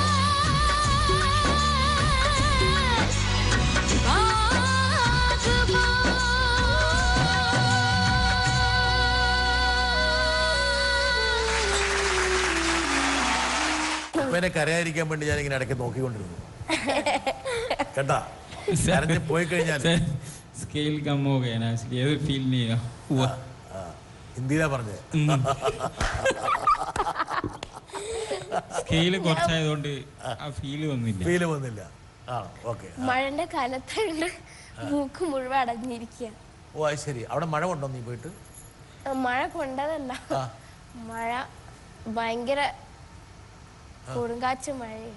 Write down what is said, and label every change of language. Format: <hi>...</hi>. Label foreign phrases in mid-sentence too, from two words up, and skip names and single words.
<ml>എന്നെ കരയായിരിക്കാൻ വേണ്ടി ഞാൻ ഇങ്ങനെ ഇടയ്ക്ക് നോക്കിക്കൊണ്ടിരുന്നു കേട്ടാ. കരഞ്ഞ് പോയി കഴിഞ്ഞാൽ</ml> <hi>स्केल कम हो गया ना, इसलिए फील नहीं हुआ।</hi> <ml>ഹിന്ദിയിലാ പറഞ്ഞേ. സ്കെയില് കുറച്ചായതുകൊണ്ട് ആ ഫീല് വന്നില്ല. ആ ഓക്കെ. മഴന്റെ കാലത്തുണ്ട് മൂക്ക് മുഴുവൻ അടഞ്ഞിരിക്കുക. ഓ അത് ശരി. അവിടെ മഴ കൊണ്ടോ നീ പോയിട്ട്? മഴ കൊണ്ടതല്ല, മഴ ഭയങ്കര കൊടുങ്കാറ്റ് മഴയോ.</ml>